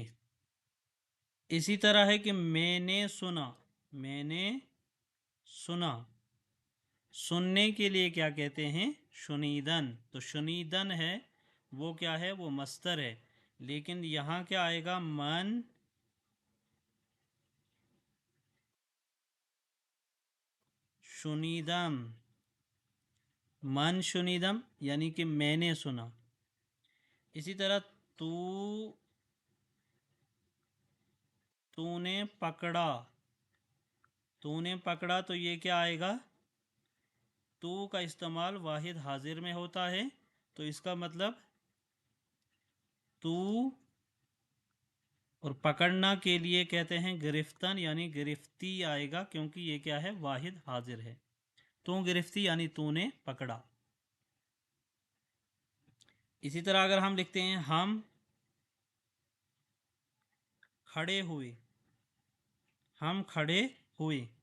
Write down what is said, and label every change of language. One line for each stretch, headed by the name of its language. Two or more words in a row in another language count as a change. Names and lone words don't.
Urdu: اسی طرح ہے کہ میں نے سنا، میں نے سنا. سننے کے لیے کیا کہتے ہیں؟ شنیدن. تو شنیدن ہے وہ کیا ہے؟ وہ مصدر ہے. لیکن یہاں کیا آئے گا؟
Persian: من شنیدم، من شنیدم
Urdu: یعنی کہ میں نے سنا. اسی طرح تو نے پکڑا، تو نے پکڑا. تو یہ کیا آئے گا؟ تو کا استعمال واحد حاضر میں ہوتا ہے. تو اس کا مطلب تو، اور پکڑنا کے لیے کہتے ہیں گرفتن یعنی گرفتی آئے گا، کیونکہ یہ کیا ہے؟ واحد حاضر ہے.
Persian: تو گرفتی
Urdu: یعنی تو نے پکڑا. اسی طرح اگر ہم لکھتے ہیں ہم کھڑے ہوئے، ہم کھڑے ہوئے.